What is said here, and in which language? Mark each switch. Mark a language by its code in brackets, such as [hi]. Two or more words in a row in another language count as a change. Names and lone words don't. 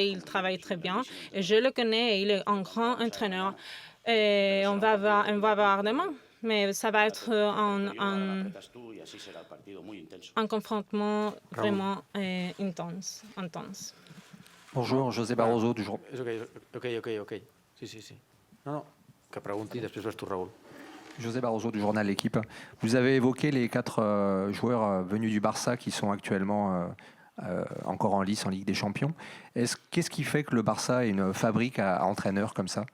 [fr] Il travaille très bien. Et je le connais. Il est un grand entraîneur. Et on va voir demain. Mais ça va être un confrontement vraiment intense. Bonjour, José Barroso du journal. [ca] Ok. Sí. Non, que pregunti, després vas tu, Raúl. [fr] José Barroso du journal L'Équipe. Vous avez évoqué les 4 joueurs venus du Barça qui sont actuellement encore en lice en Ligue des Champions. Qu'est-ce qui fait que le Barça est une fabrique à entraîneurs comme ça?